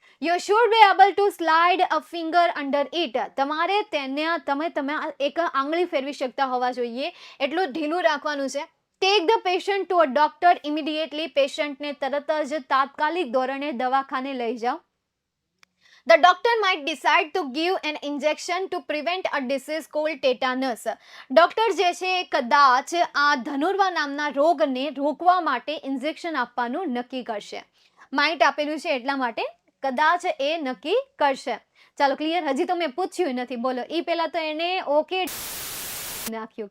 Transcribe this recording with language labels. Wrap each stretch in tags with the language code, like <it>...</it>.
<en>You should be able to slide a finger under it.</en> <gu>તમારે તમે એક આંગળી ફેરવી શકતા હોવા જોઈએ એટલું ઢીલું રાખવાનું છે.</gu> <en>Take the patient to a doctor immediately.</en> <gu>પેશન્ટને તરત જ તાત્કાલિક ધોરણે દવાખાને લઈ જાઓ.</gu> <en>The doctor might decide to give an injection to prevent a disease called tetanus.</en> <gu>Doctor જે છે એ કદાચ આ ધનુર્વા નામના રોગને રોકવા માટે ઇન્જેક્શન આપવાનું નક્કી કરશે. માઇટ આપેલું છે એટલા માટે કદાચ એ નક્કી કરશે. ચાલો ક્લિયર? હજી તો મેં પૂછ્યું નથી. બોલો, એ પહેલા તો એને ઓકે નાખ્યું.</gu>